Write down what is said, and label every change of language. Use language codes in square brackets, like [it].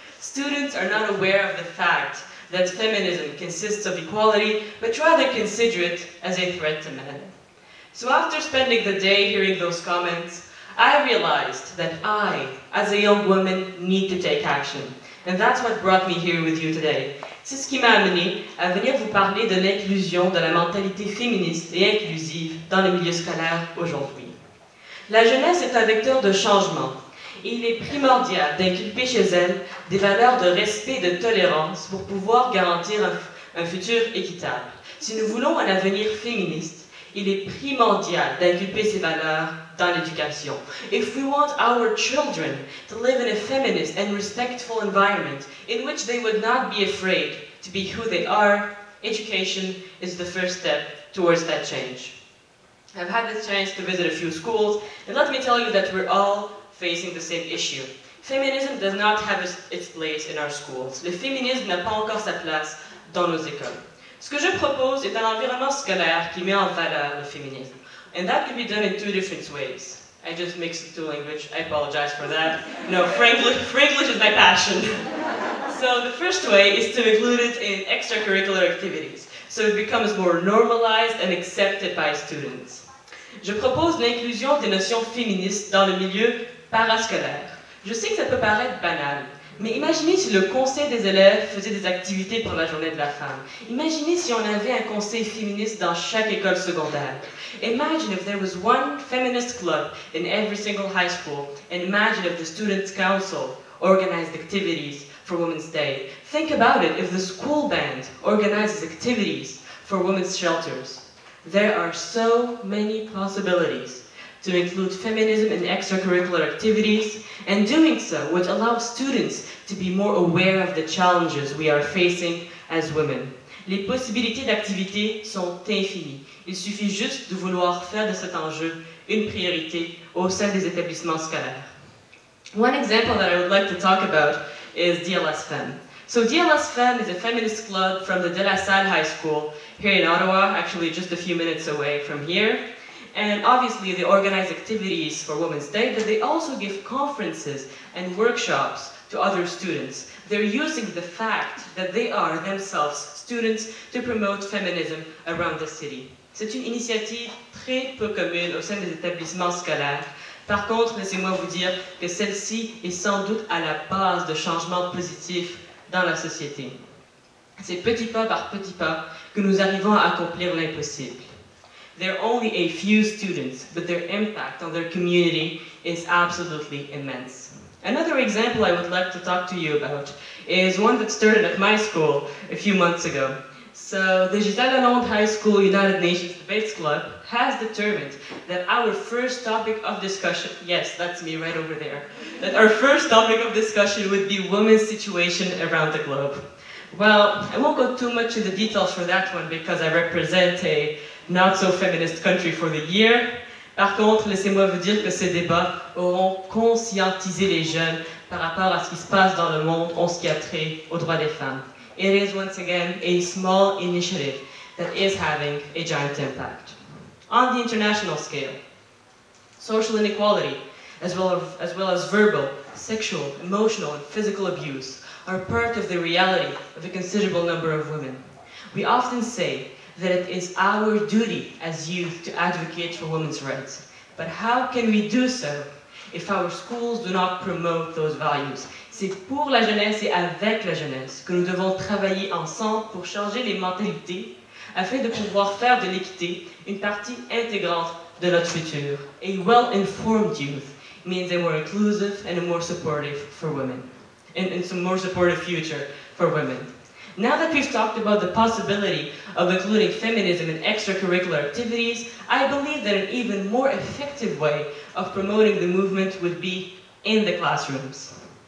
[en] Students are not aware of the fact that feminism consists of equality, but rather consider it as a threat to men. So after spending the day hearing those comments, I realized that I, as a young woman, need to take action. And that's what brought me here with you today. [fr] C'est ce qui m'a amené à venir vous parler de l'inclusion de la mentalité féministe et inclusive dans le milieu scolaire aujourd'hui. La jeunesse est un vecteur de changement et il est primordial d'inculper chez elle des valeurs de respect et de tolérance pour pouvoir garantir un futur équitable. Si nous voulons un avenir féministe, il est primordial d'inculper ces valeurs dans l'éducation. [en] If we want our children to live in a feminist and respectful environment in which they would not be afraid to be who they are, education is the first step towards that change. I've had the chance to visit a few schools, and let me tell you that we're all facing the same issue. Feminism does not have its place in our schools. [fr] Le féminisme n'a pas encore sa place dans nos écoles. Ce que je propose est un environnement scolaire qui met en valeur le féminisme. [en] And that can be done in two different ways. I just mixed the two languages. I apologize for that. No, Franglish is my passion. So the first way is to include it in extracurricular activities, so it becomes more normalized and accepted by students. [fr] Je propose l'inclusion des notions féministes dans le milieu parascolaire. Je sais que ça peut paraître banal, mais imaginez si le conseil des élèves faisait des activités pour la journée de la femme. Imaginez si on avait un conseil féministe dans chaque école secondaire. [en] Imagine if there was one feminist club in every single high school, and imagine if the Students' Council organized activities for Women's Day. Think about it if the school band organizes activities for women's shelters. There are so many possibilities to include feminism in extracurricular activities, and doing so would allow students to be more aware of the challenges we are facing as women. [fr] Les possibilités d'activité sont infinies. Il suffit juste de vouloir faire de cet enjeu une priorité au sein des établissements scolaires. [en] One example that I would like to talk about is DLS Femme. So DLS Femme is a feminist club from the De La Salle High School here in Ottawa, actually just a few minutes away from here. And obviously they organize activities for Women's Day, but they also give conferences and workshops to other students. They're using the fact that they are themselves students to promote feminism around the city. [fr] C'est une initiative très peu commune au sein des établissements scolaires. Par contre, laissez-moi vous dire que celle-ci est sans doute à la base de changements positifs dans la société. C'est petit pas par petit pas que nous arrivons à accomplir l'impossible. [en] They're only a few students, but their impact on their community is absolutely immense. Another example I would like to talk to you about is one that started at my school a few months ago. So the Gisèle High School United Nations Debates Club has determined that our first topic of discussion, yes, that's me right over there, that our first topic of discussion would be women's situation around the globe. Well, I won't go too much into the details for that one because I represent a not so feminist country for the year. [fr] Par contre, laissez-moi vous dire que ces débats auront conscientisé les jeunes par rapport à ce qui se passe dans le monde en ce qui a trait aux droits des femmes. [en] It is once again a small initiative that is having a giant impact. On the international scale, social inequality, as well as verbal, sexual, emotional, and physical abuse, are part of the reality of a considerable number of women. We often say that it is our duty as youth to advocate for women's rights. But how can we do so if our schools do not promote those values? [fr] C'est pour la jeunesse et avec la jeunesse que nous devons travailler ensemble pour changer les mentalités afin de pouvoir faire de l'équité une partie intégrante de notre futur. [en] A well-informed youth means a more inclusive and a more supportive for women, and some more supportive future for women. Now that we've talked about the possibility of including feminism in extracurricular activities, I believe that an even more effective way of promoting the movement would be in the classrooms.